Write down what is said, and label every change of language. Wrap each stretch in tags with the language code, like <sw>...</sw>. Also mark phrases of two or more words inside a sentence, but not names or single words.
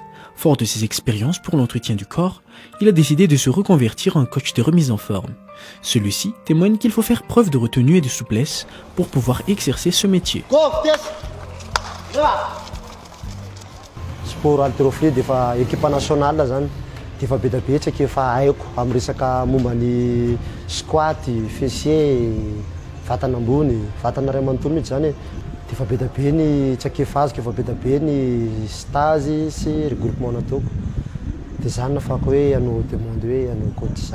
<fr>Fort de ses expériences pour l'entretien du corps, il a décidé de se reconvertir en coach de remise en forme. Celui-ci témoigne qu'il faut faire preuve de retenue et de souplesse pour pouvoir exercer ce métier.</fr> <mg>Sport haltérophilie defa</mg> <fr>équipe nationale</fr> <mg>zany defa betsaka efa haiko amin'ny resaka momban'ny squat, fessier, vatana ambony, vatana ray manontolo mihitsy zany defa be ny tsakefa azoko, efa be ny stage sy regroupement nataoko. De zany nafako hoe hanao demande hoe hanao coach zany.</mg>